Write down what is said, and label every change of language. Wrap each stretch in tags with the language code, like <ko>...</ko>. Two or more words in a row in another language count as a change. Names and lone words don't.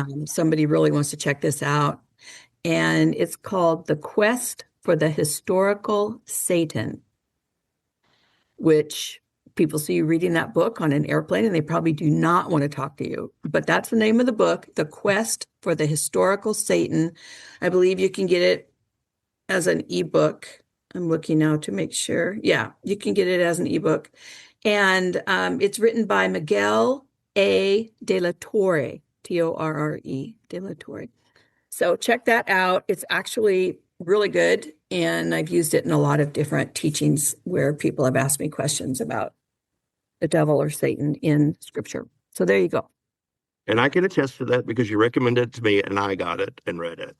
<en>somebody really wants to check this out. And it's called The Quest for the Historical Satan, which people see you reading that book on an airplane and they probably do not want to talk to you. But that's the name of the book, The Quest for the Historical Satan. I believe you can get it as an ebook. I'm looking now to make sure. Yeah, you can get it as an ebook. And it's written by Miguel A. de la Torre, Torre, de la Torre. So check that out. It's actually really good. And I've used it in a lot of different teachings where people have asked me questions about the devil or Satan in scripture. So there you go. And I can attest to that because you recommended it to me and I got it and read it.</en>